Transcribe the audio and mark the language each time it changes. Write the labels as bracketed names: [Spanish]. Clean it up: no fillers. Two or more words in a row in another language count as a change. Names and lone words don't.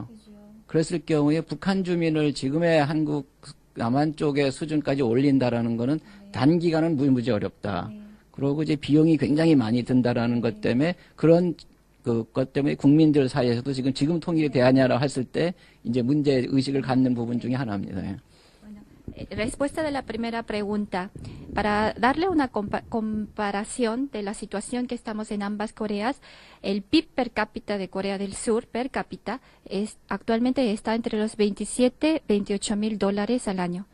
[Korean] 그랬을 경우에 북한 주민을 지금의 한국 남한 쪽의 수준까지 올린다라는 거는 단기간은 무지 어렵다. 그리고 이제 비용이 굉장히 많이 든다라는 것 때문에 그런 것 때문에 국민들 사이에서도 지금 통일이 돼야냐라고 했을 때 이제 문제 의식을 갖는 부분 중에 하나입니다. [Spanish] Respuesta de la primera pregunta. Para darle una comparación de la situación que estamos en ambas Coreas, el PIB per cápita de Corea del Sur, per cápita, actualmente está entre los 27, 28 mil dólares al año.